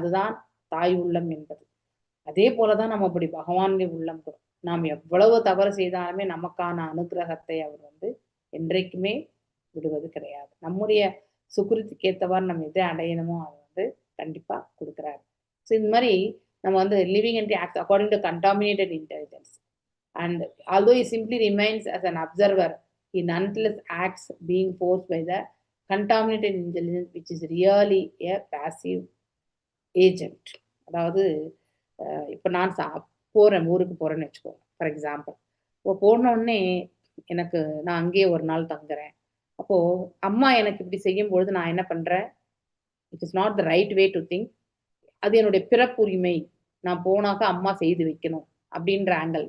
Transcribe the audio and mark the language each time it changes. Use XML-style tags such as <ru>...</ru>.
<ta>அதுதான் தாய் உள்ளம் என்பது. அதே போலதான் நம்ம அப்படி பகவானுடைய உள்ளம் கூட, நாம் எவ்வளவு தவறு செய்தாலுமே நமக்கான அனுகிரகத்தை அவர் வந்து என்றைக்குமே விடுவது கிடையாது. நம்முடைய சுக்கிரத்துக்கு ஏற்றவாறு நம்ம எதை அடையணுமோ அதை வந்து கண்டிப்பா கொடுக்குறாரு.</ta> <en>so</en> <ta>இந்த மாதிரி நம்ம வந்து</ta> <en>Living and act according to contaminated intelligence. And although he simply remains as an observer, he nonetheless acts being forced by the contaminated intelligence, which is really a passive agent.</en> <ta>அதாவது இப்போ நான் போறேன், ஊருக்கு போறேன்னு வச்சுக்கோங்க</ta> <en>For example.</en> <ta>இப்போ போன உடனே நான் அங்கேயே ஒரு நாள் தங்குறேன். அப்போ அம்மா எனக்கு இப்படி செய்யும் பொழுது நான் என்ன பண்றேன்,</ta> <en>It is not the right way to think.</en> <ta>அது என்னுடைய பிறப்புரிமை, நான் போனாக்க அம்மா செய்து வைக்கணும் அப்படின்ற ஆங்கிள்.</ta>